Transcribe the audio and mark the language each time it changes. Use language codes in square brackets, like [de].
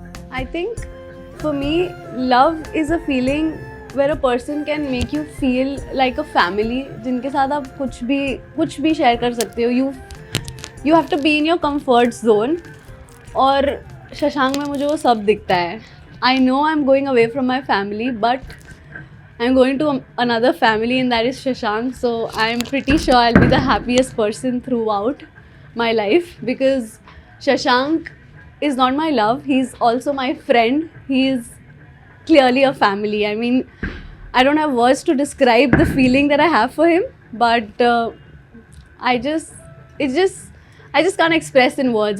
[en] I think for me, love is a feeling where a person can make you feel like a family. [hi] जिनके साथ आप कुछ भी share कर सकते हो. [en] You have to be in your comfort zone. [hi] और शशांक में मुझे वो सब दिखता है. [en] I know I'm going away from my family, but I'm going to another family, and that is Shashank. So I'm pretty sure I'll be the happiest person throughout my life, because Shashank is not my love, he's also my friend. He is clearly a family. I mean, I don't have words to describe the feeling that I have for him, but I just can't express in words.